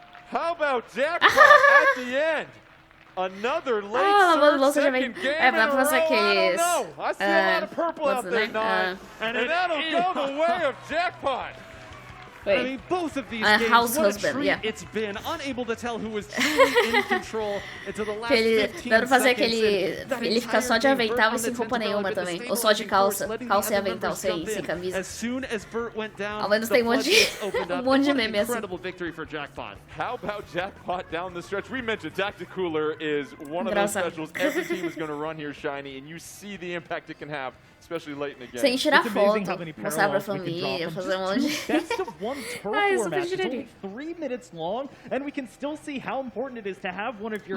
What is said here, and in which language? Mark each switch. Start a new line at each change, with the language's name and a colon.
English: How about Jackpot at the end? Another late second game in a row. I don't know. I see a lot of purple out there, 9. And that'll go the way of Jackpot. I mean, both of these games, what a treat it's been. Unable to tell who was truly in control until the last 15
Portuguese: dá pra fazer ele fica só de avental e sem roupa nenhuma também. Ou só de calça e avental, sem camisa.
English: As soon as Bert went down,
Portuguese: ao menos tem monte de meme assim.
English: Incredible victory for Jackpot. How about Jackpot down the stretch? We mentioned Tacticooler is one of those specials every team is going to run here, Shiny, and you see the impact it can have, especially late in the game.
Portuguese: Sem tirar foto, mostrar pra família, fazer monte.
English: Best of 1 turf match. It's only 3 minutes long, and we can still see how important it is to have one of your